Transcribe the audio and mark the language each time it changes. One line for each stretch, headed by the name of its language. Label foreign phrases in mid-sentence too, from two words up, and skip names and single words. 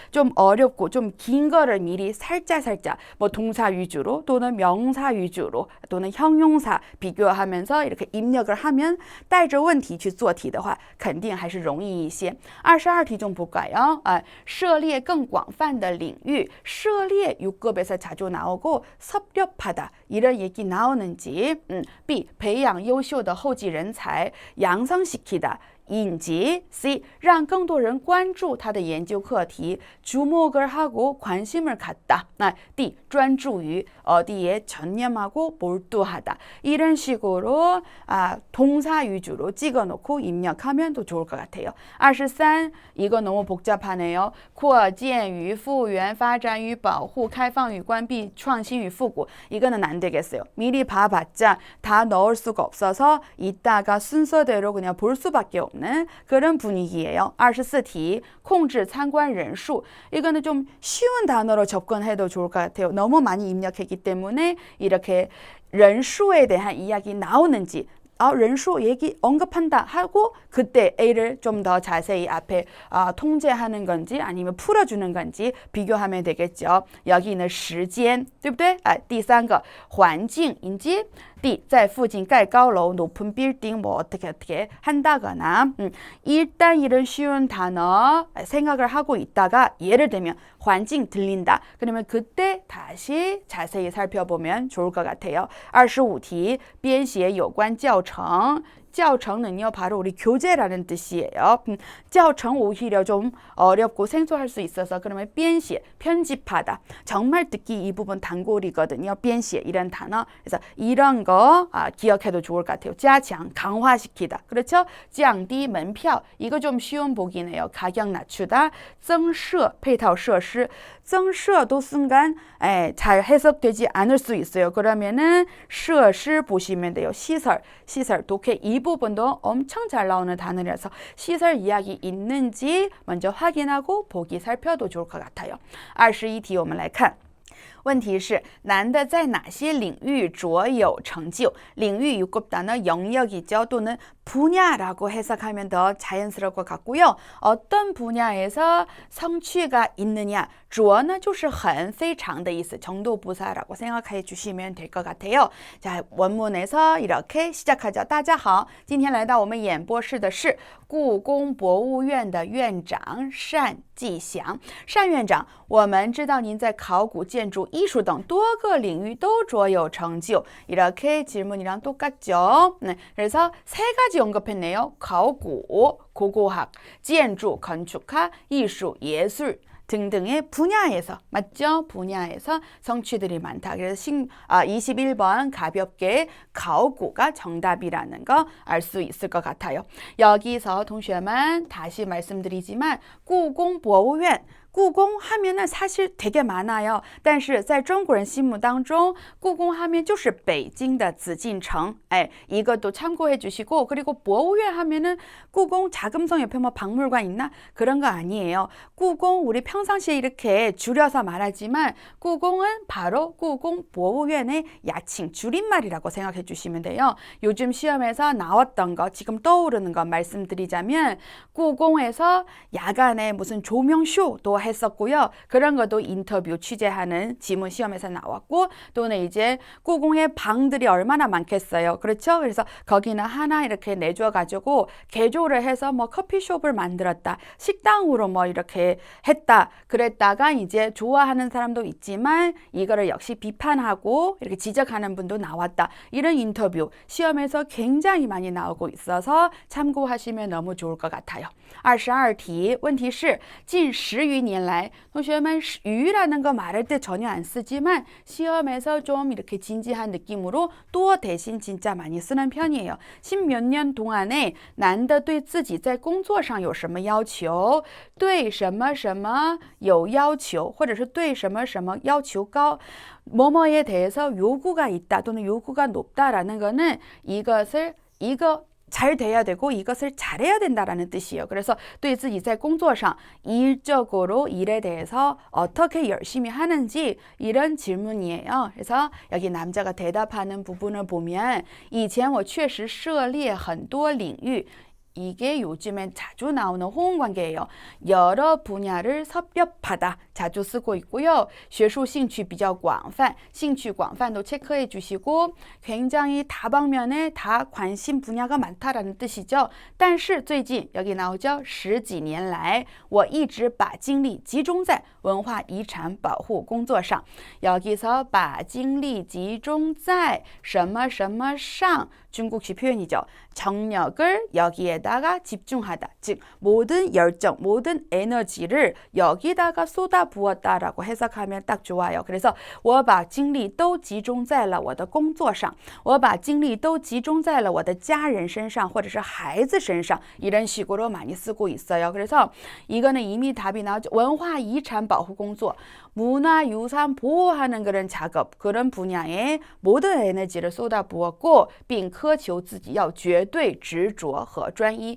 Korean: 좀 어렵고 좀 긴 거를 미리 살짝 뭐 동사 위주로 또는 명사 위주로 또는 형용사 비교하면서 이렇게 입력을 하면
Chinese: 带着问题去做题的话肯定还是容易一些.
Korean: 22题 좀 볼까요?
Chinese: 涉猎更广泛的领域.
Korean: 涉猎 6급에서 자주 나오고 섭렵하다 이런 얘기 나오는지. B.
Chinese: 培养优秀的后继人才. 양성시키다. 引级 C. 让更多人关注他的研究课题
Korean: 주목을 하고 관심을 갖다.
Chinese: D.
Korean: 专注于 어디에 전념하고 몰두하다. 이런 식으로 동사 위주로 찍어놓고 입력하면 더 좋을 것 같아요. 23. 이거 너무 복잡하네요.
Chinese: 扩建与复原发展与保护开放与关闭创新与复古.
Korean: 이거는 안 되겠어요. 미리 봐봤자 다 넣을 수가 없어서 이따가 순서대로 그냥 볼 수밖에 없는 그런 분위기예요.
Chinese: 24题 控制参观人数.
Korean: 이거는 좀 쉬운 단어로 접근해도 좋을 것 같아요. 너무 많이 입력했기 때문에 이렇게 人数에 대한 이야기 나오는지 人数 얘기 언급한다 하고 그때 A를 좀 더 자세히 앞에 통제하는 건지 아니면 풀어주는 건지 비교하면 되겠죠. 여기는
Chinese: 时间对不对? 第三个环境以及
Korean: D,
Chinese: 在附近盖高楼
Korean: 높은 빌딩 뭐 어떻게 한다거나 일단 이런 쉬운 단어 생각을 하고 있다가 예를 들면 환경 들린다. 그러면 그때 다시 자세히 살펴보면 좋을 것 같아요. 25题
Chinese: 编写有关教程教程
Korean: 은요 바로 우리 교재라는 뜻이에요. 教程 오히려 좀 어렵고 생소할 수 있어서 그러면 编写 편집하다. 정말 듣기 이 부분 단골이거든요. 编写 이런 단어. 그래서 이런 거 기억해도 좋을 것 같아요. 加强 강화시키다. 그렇죠?
Chinese: 降低门票
Korean: 이거 좀 쉬운 보기네요. 가격 낮추다.
Chinese: 增设 配套设施 增设
Korean: 도 순간 잘 해석되지 않을 수 있어요. 그러면은 设施 보시면 돼요. 시설 독해 이 부분도 엄청 잘 나오는 단어라서 시설 이야기 있는지 먼저 확인하고 보기 살펴도 좋을 것 같아요.
Chinese: 21题我们来看问题是男的在哪些领域卓有成就?
Korean: 领域 6급 단어 영역이죠. 또는 분야라고 해석하면 더 자연스러울 것 같고요. 어떤 분야에서 성취가 있느냐?
Chinese: 卓는 就是很非常的意思.
Korean: 정도부사라고 생각해 주시면 될 것 같아요. 자, 원문에서 이렇게 시작하죠.
Chinese: 大家好,今天来到我们演播室的是故宫博物院的院长单霁翔. 单院长,我们知道您在考古建筑艺术等多个领域都卓有成就.
Korean: 이렇게 질문이랑 똑같죠. 네, 그래서 세 가지 언급했네요. 考古, 고고학, 建筑, 건축학, 艺术, 예술 등등의 분야에서, 맞죠? 분야에서 성취들이 많다. 그래서 21번 가볍게 考古 가 정답이라는 거 알 수 있을 것 같아요. 여기서 동시에만 다시 말씀드리지만 故宫博物院 故宫 하면은 사실 되게 많아요.
Chinese: 但是在中国人心目当中故宫 하면 就是北京的紫禁城.
Korean: 이것도 참고해 주시고 그리고 博物院 하면은 故宫 자금성 옆에 뭐 박물관 있나? 그런 거 아니에요. 故宫 우리 평상시에 이렇게 줄여서 말하지만 故宫 은 바로 故宫博物院의 야칭 줄임말이라고 생각해 주시면 돼요. 요즘 시험에서 나왔던 거 지금 떠오르는 거 말씀드리자면 故宫 에서 야간에 무슨 조명쇼도 했었고요. 그런 것도 인터뷰 취재하는 지문 시험에서 나왔고 또는 이제 故宮 의 방들이 얼마나 많겠어요. 그렇죠? 그래서 거기는 하나 이렇게 내줘 가지고 개조를 해서 뭐 커피숍을 만들었다. 식당으로 뭐 이렇게 했다. 그랬다가 이제 좋아하는 사람도 있지만 이거를 역시 비판하고 이렇게 지적하는 분도 나왔다. 이런 인터뷰 시험에서 굉장히 많이 나오고 있어서 참고하시면 너무 좋을 것 같아요. 22题
Chinese: 问题是近10余年来 同学们
Korean: 유라는 거 말할 때 전혀 안 쓰지만 시험에서 좀 이렇게 진지한 느낌으로 또 대신 진짜 많이 쓰는 편이에요. 10몇 년 동안에
Chinese: 男的对自己在工作上有什么要求对什么什么有要求或者是对什么什么要求高
Korean: 뭐뭐에 대해서 요구가 있다 또는 요구가 높다라는 거는 이거 잘 돼야 되고 이것을 잘해야 된다라는 뜻이에요. 그래서
Chinese: 对自己在工作上
Korean: 일적으로 일에 대해서 어떻게 열심히 하는지 이런 질문이에요. 그래서 여기 남자가 대답하는 부분을 보면
Chinese: 以前我确实涉猎很多领域
Korean: 이게 요즘엔 자주 나오는 호응관계예요. 여러 분야를 섭렵하다 자주 쓰고 있고요.
Chinese: 学术兴趣比较广泛 兴趣广泛
Korean: 도 체크해 주시고 굉장히 다방면에 다 관심 분야가 많다라는 뜻이죠.
Chinese: 但是最近
Korean: 여기 나오죠.
Chinese: 十几年来我一直把精力集中在文化遗产保护工作上 여기서 把精力集中在什么什么上
Korean: 중국식 표현이죠. 정력을 여기에다가 집중하다. 즉 모든 열정, 모든 에너지를 여기다가 쏟아부었다라고 해석하면 딱 좋아요.
Chinese: 그래서 我把精力都集中在了我的工作上我把精力都集中在了我的家人身上或者是孩子身上
Korean: 이런 식으로 많이 쓰고 있어요. 그래서 이거는 이미 답이 나오죠.
Chinese: 文化遗产保护工作
Korean: 문화유산 보호하는 그런 작업, 그런 분야에 모든 에너지를 쏟아부었고
Chinese: 并苛求自己要绝绝对执着和专一。